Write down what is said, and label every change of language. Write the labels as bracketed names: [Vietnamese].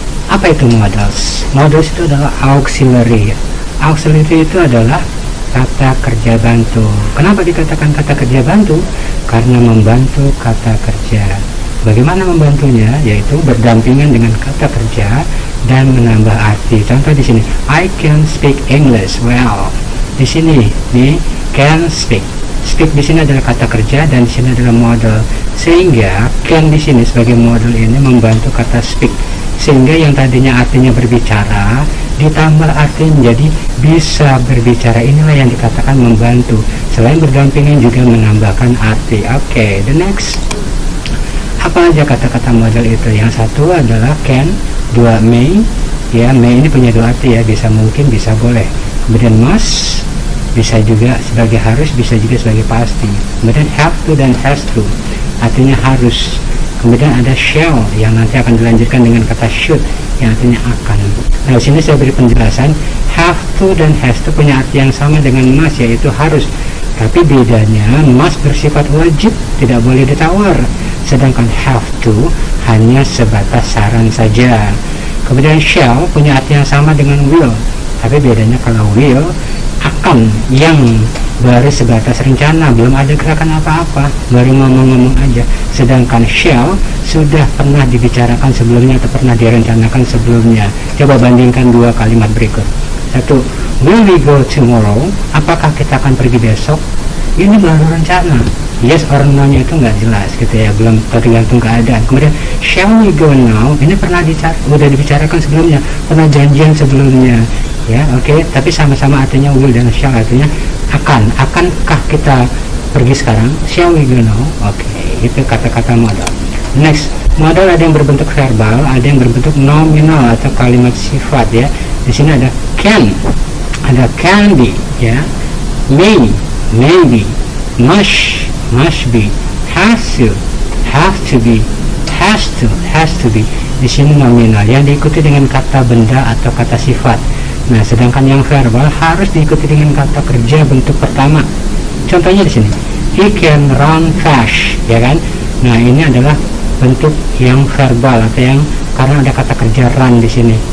[Indonesian] Apa itu modals? Modals itu adalah auxiliary. Auxiliary itu adalah kata kerja bantu. Kenapa dikatakan kata kerja bantu? Karena membantu kata kerja. Bagaimana membantunya? Yaitu berdampingan dengan kata kerja dan menambah arti. [English] Contoh di sini, I can speak English well. [Indonesian] Di sini, nih, can speak. Speak di sini adalah kata kerja dan di sini adalah modal. Sehingga can di sini sebagai modal ini membantu kata speak. Sehingga yang tadinya artinya berbicara ditambah arti menjadi bisa berbicara. Inilah yang dikatakan membantu. Selain berdampingan juga menambahkan arti. Oke, [English] the next. [Indonesian] Apa aja kata-kata modal itu? Yang satu adalah can, dua may. Ya, may ini punya dua arti ya, bisa mungkin, bisa boleh. Kemudian must, bisa juga sebagai harus, bisa juga sebagai pasti. Kemudian have to dan has to, artinya harus. Kemudian ada shall yang nanti akan dilanjutkan dengan kata should yang artinya akan. Nah, di sini saya beri penjelasan, have to dan has to punya arti yang sama dengan must, yaitu harus. Tapi bedanya must bersifat wajib, tidak boleh ditawar. Sedangkan have to hanya sebatas saran saja. Kemudian shall punya arti yang sama dengan will. Tapi bedanya kalau will akan yang baru sebatas rencana, belum ada gerakan apa-apa, baru ngomong-ngomong aja. Sedangkan shall sudah pernah dibicarakan sebelumnya atau pernah direncanakan sebelumnya. Coba bandingkan dua kalimat berikut. [English] Satu, will we go tomorrow? [Indonesian] Apakah kita akan pergi besok? Ini baru rencana. Yes or no nya itu nggak jelas gitu ya, belum tergantung keadaan. Kemudian [English] shall we go now? [Indonesian] Ini pernah udah dibicarakan sebelumnya, pernah janjian sebelumnya. Ya, oke. Tapi sama-sama artinya will dan shall, artinya akankah kita pergi sekarang? [English] Shall we go now? [Indonesian] Oke, itu kata-kata modal. Next, modal ada yang berbentuk verbal, ada yang berbentuk nominal atau kalimat sifat ya. Di sini ada can, ada can be ya, may, maybe, must be, have to be, has to be. Di sini nominal yang diikuti dengan kata benda atau kata sifat. Nah, sedangkan yang verbal harus diikuti dengan kata kerja bentuk pertama. Contohnya di sini, [English] he can run fast, [Indonesian] ya kan? Nah, ini adalah bentuk yang verbal atau yang karena ada kata kerja run di sini.